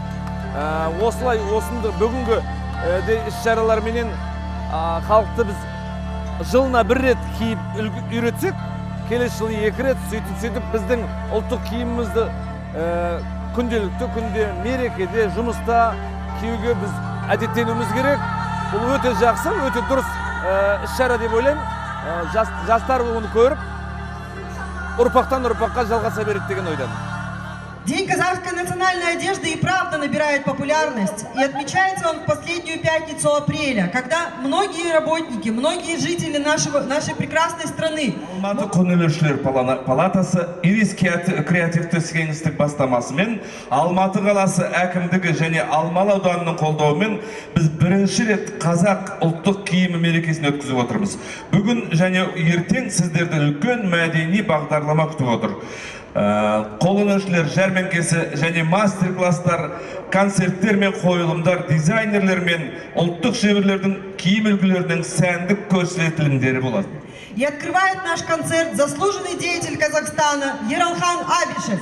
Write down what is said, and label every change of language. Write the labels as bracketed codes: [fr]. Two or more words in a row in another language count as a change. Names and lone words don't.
[kk] Осылай осынды бүгінгі іс-шараларменен халықты біз жылына бір рет киіп үйретсек, келесі жылы 2 рет сөйтіп біздің ұлттық киімімізді күнделікті күнде, мерекеде, жұмыста киюге біз әдеттенуіміз керек. Бұл өте жақсы, өте дұрыс іс-шара деп ойлаймын. Жастар оны көріп, ұрпақтан ұрпаққа жалғаса береді деген ойдан. [ru] День казахской национальной одежды и правда набирает популярность. И отмечается он в последнюю пятницу апреля, когда многие работники, многие жители нашей прекрасной страны... [kk] Алматы Конелеушілер палатасы Ирис креативті кеңістік бастамасымен Алматы қаласы әкімдігі және Алмалы ауданының қолдауымен біз бірінші рет қазақ ұлттық киімі мерекесін өткізіп отырмыз. Бүгін және ертең сіздерді үлкен мәдени бағдарлама күтіп отыр. Қолөнершілер жәрмеңкесі және мастер-класстар, концерттер мен қойылымдар, дизайнерлер мен ұлттық шеберлердің киім үлгілерінің сәндік көрсетілімдері болады. [ru] И открывает наш концерт заслуженный деятель Казахстана Ералхан Абишев.